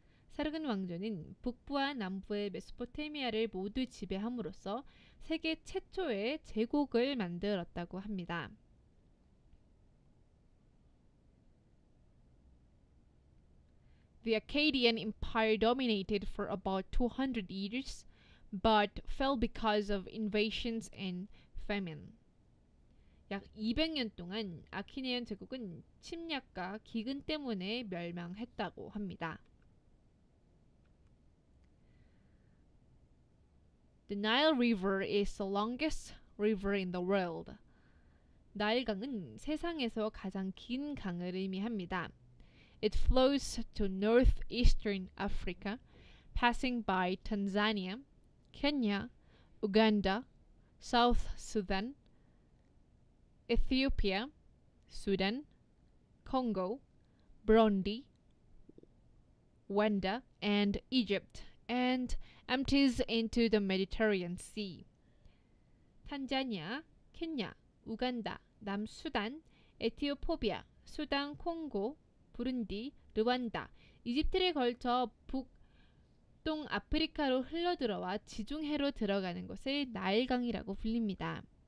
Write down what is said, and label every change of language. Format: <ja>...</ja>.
<ko>사르곤 왕조는 북부와 남부의 메소포타미아를 모두 지배함으로써 세계 최초의 제국을 만들었다고 합니다.</ko> <en>The Akkadian Empire dominated for about 200 years, but fell because of invasions and famine.</en> <ko>약 200년 동안 아키네온 제국은 침략과 기근 때문에 멸망했다고 합니다.</ko> <en>The Nile River is the longest river in the world.</en> <ko>나일강은 세상에서 가장 긴 강을 의미합니다.</ko> <en>It flows to northeastern Africa, passing by Tanzania, Kenya, Uganda, South Sudan, Ethiopia, Sudan, Congo, Burundi, Rwanda, and Egypt, and empties into the Mediterranean Sea.</en> <ko>탄자니아, 케냐, 우간다, 남수단, 에티오피아, 수단, 콩고, 부룬디, 르완다, 이집트를 걸쳐 북동아프리카로 흘러들어와 지중해로 들어가는 것을 나일강이라고 불립니다.</ko>